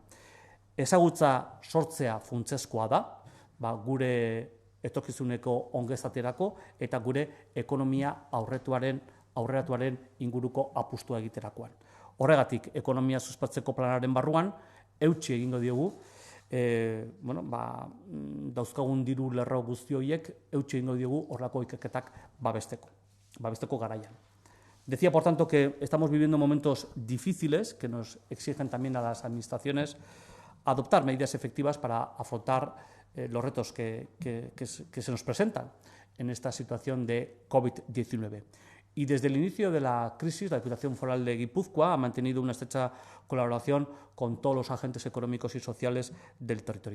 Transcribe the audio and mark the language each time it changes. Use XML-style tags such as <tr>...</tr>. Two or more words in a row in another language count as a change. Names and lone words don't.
<eu>Ezagutza sortzea funtsezkoa da, gure etorkizuneko ongizaterako eta gure ekonomia aurreratuaren inguruko apustua egiterakoan. Horregatik, ekonomia suspertzeko planaren barruan, eutsi egingo diogu, dauzkagun diru lerro guzti horiek, eutsi egingo diogu horrelako ikerketak babesteko garaian.</eu> <es>Decía, por tanto, que estamos viviendo momentos difíciles que nos exigen también a las administraciones adoptar medidas efectivas para afrontar los retos que se nos presentan en esta situación de COVID-19. Y desde el inicio de la crisis, la Diputación Foral de Guipúzcoa ha mantenido una estrecha colaboración con todos los agentes económicos y sociales del territorio.</es>